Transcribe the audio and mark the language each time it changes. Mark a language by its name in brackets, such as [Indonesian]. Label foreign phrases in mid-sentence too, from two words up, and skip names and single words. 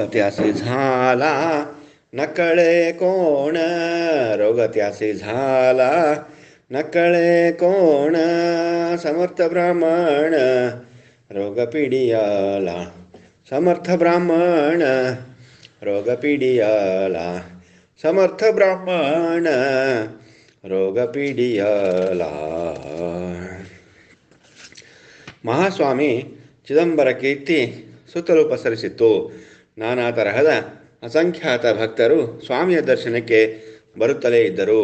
[Marathi] त्यासी झाला न कळे कोण, रोग त्यासी झाला न कळे कोण, समर्थ ब्राह्मण रोग पीडियला, समर्थ ब्राह्मण रोग पीडियला, समर्थ ब्राह्मण रोग पीडियला. [Kannada] ಮಹಾಸ್ವಾಮಿ ಚಿದಂಬರ ಕೀರ್ತಿ ಸುತ್ತಲೂ ಪಸರಿಸಿತ್ತು. ನಾನಾ ತರಹದ ಅಸಂಖ್ಯಾತ ಭಕ್ತರು ಸ್ವಾಮಿಯ ದರ್ಶನಕ್ಕೆ ಬರುತ್ತಲೇ ಇದ್ದರು.